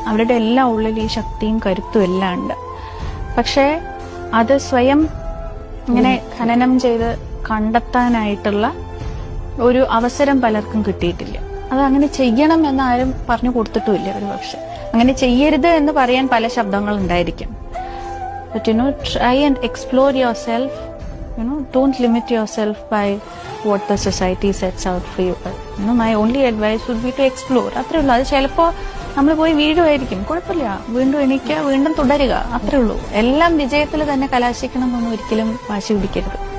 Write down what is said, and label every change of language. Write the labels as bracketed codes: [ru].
[ml] അവരുടെ എല്ലാ ഉള്ളിൽ ഈ ശക്തിയും കരുത്തും എല്ലാം ഉണ്ട്. പക്ഷേ അത് സ്വയം ഇങ്ങനെ ഖനനം ചെയ്ത് കണ്ടെത്താനായിട്ടുള്ള ഒരു അവസരം പലർക്കും കിട്ടിയിട്ടില്ല. അത് അങ്ങനെ ചെയ്യണം എന്ന് ആരും പറഞ്ഞു കൊടുത്തിട്ടുമില്ല. ഒരു പക്ഷെ അങ്ങനെ ചെയ്യരുത് എന്ന് പറയാൻ പല ശബ്ദങ്ങൾ ഉണ്ടായിരിക്കും. [en] But try and explore yourself. Don't limit yourself by what the society sets out for you. My only advice would be to explore. [ml] അത്രേ ഉള്ളൂ. അത് ചിലപ്പോ നമ്മൾ പോയി വീഴുമായിരിക്കും, കുഴപ്പമില്ല, വീണ്ടും എണീക്കുക, വീണ്ടും തുടരുക, അത്രേ ഉള്ളൂ. എല്ലാം വിജയത്തിൽ തന്നെ കലാശിക്കണം എന്നൊന്നും ഒരിക്കലും വാശി പിടിക്കരുത്.